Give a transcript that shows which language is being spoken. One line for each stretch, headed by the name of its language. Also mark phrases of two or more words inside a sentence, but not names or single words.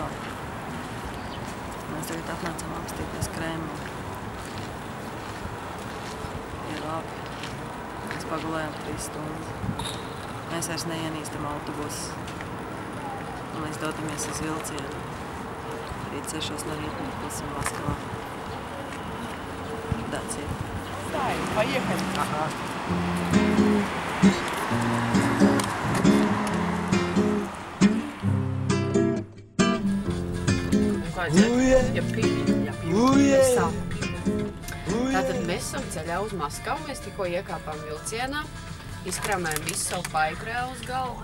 Latvian: Mēs tagad atnācām apstīties Krēmlī. Ir labi. Mēs pagulējām 3 stundas. Mēs vairs neienīstam autobusus. Un mēs dodamies uz vilcienu. Rīt 6 no rīta mēs būsim Maskavā.
English: That's it.
Russian: Stāj, поехали. Ага.
Latvian: Tātad mēs esam ceļā uz Maskavu, mēs tikko iekāpām vilcienā, izkrāmējam visu savu paikrēlu uz galvu.